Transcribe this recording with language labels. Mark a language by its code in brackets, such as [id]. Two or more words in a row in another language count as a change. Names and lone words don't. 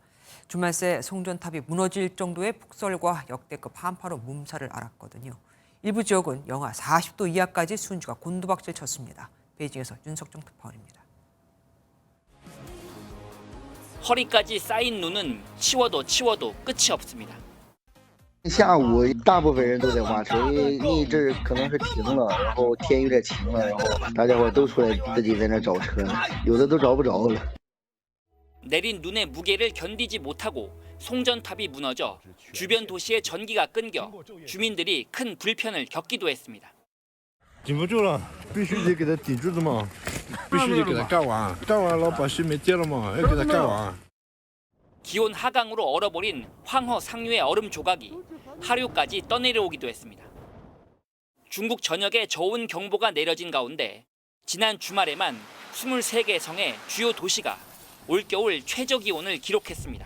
[ko] 주말 새 송전탑이 무너질 정도의 폭설과 역대급 한파로 몸살을 앓았거든요. 일부 지역은 영하 40도 이하까지 수온주가 곤두박질 쳤습니다. 베이징에서 윤석정 특파원입니다. 허리까지 쌓인 눈은 치워도 끝이 없습니다. [zh] 下午大部分人都在划车，因为这儿可能是停了，然后天有点晴了，然后大家伙都出来自己在那找车，有的都找不着了。 [ko] 내린 눈의 무게를 견디지 못하고 송전탑이 무너져 주변 도시의 전기가 끊겨 주민들이 큰 불편을 겪기도 했습니다. [zh] 顶不住了，必须得给它顶住的嘛，必须得给它干完，干完了把水没接了嘛，要给它干完。 [ko] 기온 하강으로 얼어버린 황허 상류의 얼음 조각이 하류까지 떠내려오기도 했습니다. 중국 전역에 저온 경보가 내려진 가운데 지난 주말에만 23개 성의 주요 도시가 올겨울 최저 기온을 기록했습니다.